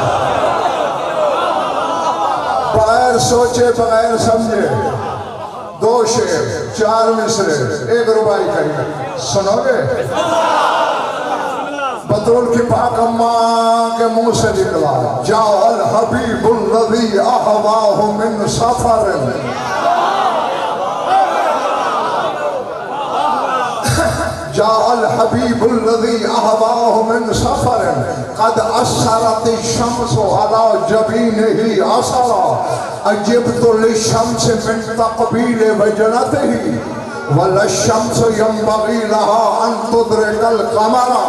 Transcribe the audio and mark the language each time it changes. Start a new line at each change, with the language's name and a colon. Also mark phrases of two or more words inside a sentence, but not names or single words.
Urdu: بغیر سوچے بغیر سمجھے دو شعر، چار مصرعے، ایک رباعی کہی. سنو گے؟ بتول کی پاک اماں کے منہ سے نکلا، جاؤ
Arabic: الحبيب الذي أهواه من سفر. جاء الحبيب الذي أهواه من سفر قد أثرت الشمس على جبينه أثرا عجبت للشمس من تقبيل وجنته والشمس ينبغي لها أن تدرك القمر.